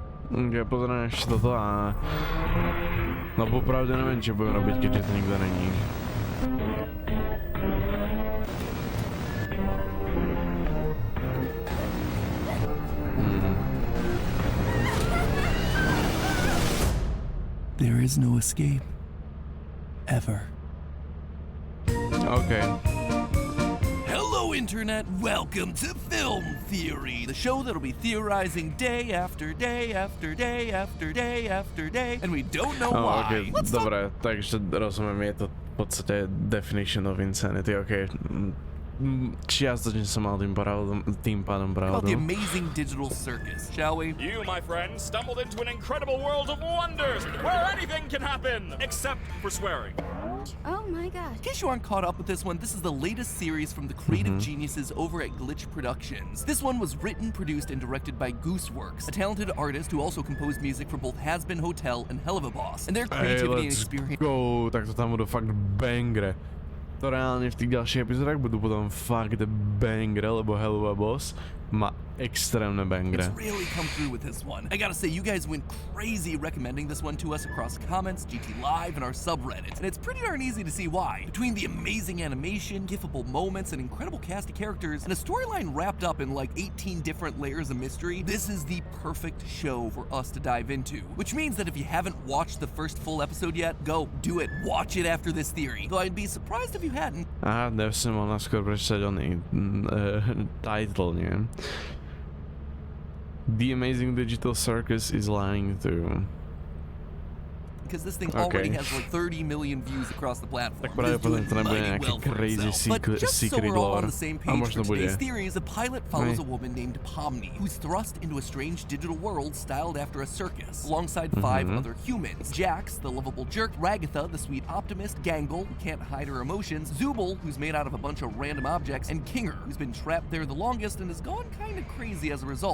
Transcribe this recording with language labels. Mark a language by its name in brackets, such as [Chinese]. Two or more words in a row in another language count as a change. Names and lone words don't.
[Slovak] Pozrieme ešte toto a... No popravde neviem, čo budem robiť, keďže to nikto není. [English] There is no escape. Ever. Okay. Hello, Internet. Welcome to Film Theory, the show that'll be theorizing day after day after day after day after day, and we don't know why. [Slovak] Okay. Dobre, takže rozumiem, je to v podstate [English] definition of insanity, [Slovak] okay. Čiastočne som mal tým pádom [English] About the [Slovak] pravdu. [English] amazing digital circus, shall we? You, my friends, stumbled into an incredible world of wonders where anything can happen except for swearing. Oh my gosh. In case you aren't caught up with this one, this is the latest series from the creative geniuses over at Glitch Productions. This one was written, produced, and directed by Gooseworks, a talented artist who also composed music for both Has Been Hotel and Hell of a Boss. And their creativity and Let's experience... go, [Slovak] tak to tam budú fakt bangre. To reálne v tých ďalších epizódach budú potom fakt bangre, lebo Hell of a Boss má extrémne bangre. [English] It's really come through with this one. I gotta say, you guys went crazy recommending this one to us across comments, GT Live, and our subreddits. And it's pretty darn easy to see why. Between the amazing animation, gifable moments, and incredible cast of characters, and a storyline wrapped up in like 18 different layers of mystery, this is the perfect show for us to dive into. Which means that if you haven't watched the first full episode yet, go do it. Watch it after this theory. Though I'd be surprised if you hadn't. [Slovak] Aha, ja som mal naskôr prečítať oný title, nie? [English] The amazing digital circus is lying to... Because this thing already has like 30 million views across the platform. [Slovak] Tak pravdepodobne to nebude nejaký [English] crazy secret lore. [Slovak] A možno bude. [English] Today's theory is a pilot follows a woman named Pomni, who's thrust into a strange digital world styled after a circus, alongside 5 other humans. Jax, the lovable jerk, Ragatha, the sweet optimist, Gangle, who can't hide her emotions, Zubul, who's made out of a bunch of random objects, and Kinger, who's been trapped there the longest and has gone kind of crazy as a result.